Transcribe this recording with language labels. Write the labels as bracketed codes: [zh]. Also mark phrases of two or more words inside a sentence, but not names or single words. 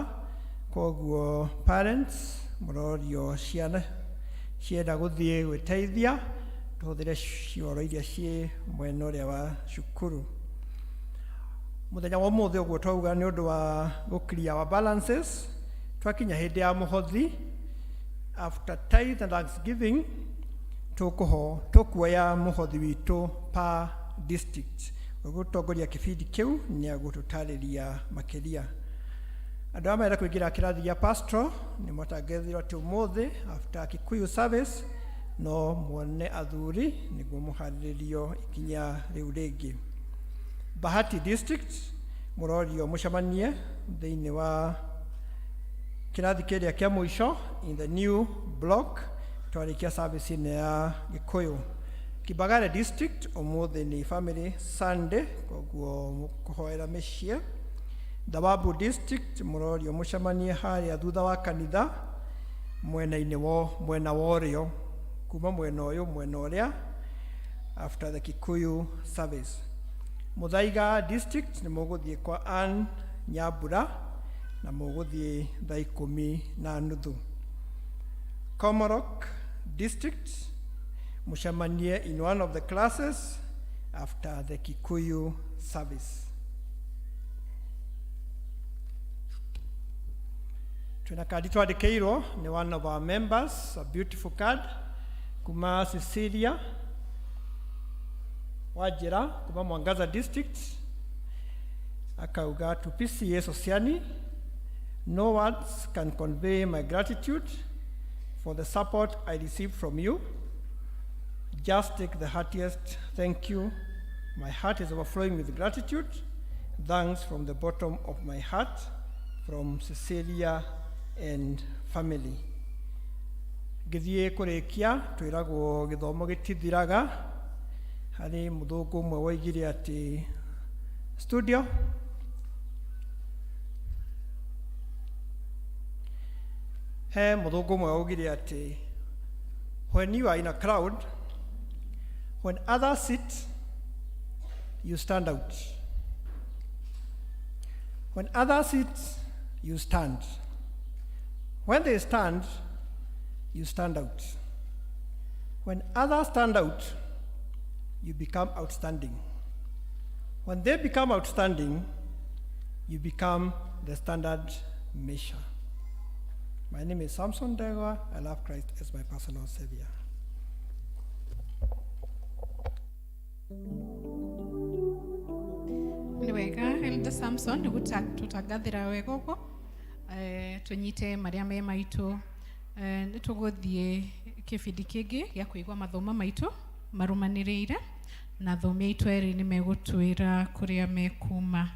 [ki] Koguo parents mũrorio ciana cienda gũthiĩ gwĩteithia tũhũthĩre cioro iria ciĩ mwena ũrĩa wa cukuru. Mũthenya wa ũmũthĩ ũguo twauga nĩ ũndũ wa [en] gũclear our balances, [ki] twakinya hĩndĩ ya mũhothi [en] after tithe and Thanksgiving [ki] tũkuoya mũhothi witũ [en] per district. [ki] Ũgũtongoria kĩbindi kĩu nĩ agũtũtarĩria makĩria. Andũ arĩa marenda kũingĩra kĩrathi gĩa pastoral nĩ matangathirwo atĩ ũmũthĩ [en] after Kikuyu Service [ki] no muone athuri nĩguo mũharĩrĩrio ikinya rĩu rĩngĩ. Bahati district mũrorio mũcemanie thĩinĩ wa kĩrathi kĩrĩa kĩa mũico [en] in the new block [ki] twarĩkia service -inĩ ya Gĩkũyũ. Kibagare district ũmũthĩ nĩ family Sunday, koguo kũhoera mĩciĩ. Thawabu district mũrorio mũcemanie harĩa thutha wa kanitha mwena wa ũrĩo, kuma mwena ũyũ mwena ũrĩa [en] after the Kikuyu service. [ki] Muthaiga district nĩ mũgũthiĩ kwa Ann Nyambura na mũgũthiĩ thaa 10:30. Komarok district mũcemanie [en] in one of the classes after the Kikuyu service. [ki] Twina kadi twandĩkĩirwo nĩ [en] one of our members, a beautiful card [ki] kuma Cecilia Wajira kuma Mwangaza district. [en] Akauga to P.C.E.A Sociani, no words can convey my gratitude for the support I received from you. Just take the heartiest thank you. My heart is overflowing with gratitude. Thanks from the bottom of my heart, from Cecilia and family. [ki] ngĩthiĩ kũrĩkia twĩragwo gĩthomo gĩtithiraga. Harĩ mũthũngũ ũmwe woigire atĩ studio he mũthũngũ ũmwe woigire atĩ [en] when you are in a crowd, when others sit, you stand out. When others sit, you stand. When they stand, you stand out. When others stand out, you become outstanding. When they become outstanding, you become the standard measure. My name is Samson Degwa. I love Christ as my personal Savior. [ki] Nĩ wega Elder Samson tũtangathĩra wega ũguo tũnyite marĩa me maitũ nĩ tũgũthiĩ kĩbindi kĩngĩ gĩa kũigua mathomo maitũ marũmanĩrĩire na athomi aitũ erĩ nĩ megũtwĩra kũrĩa mekuma.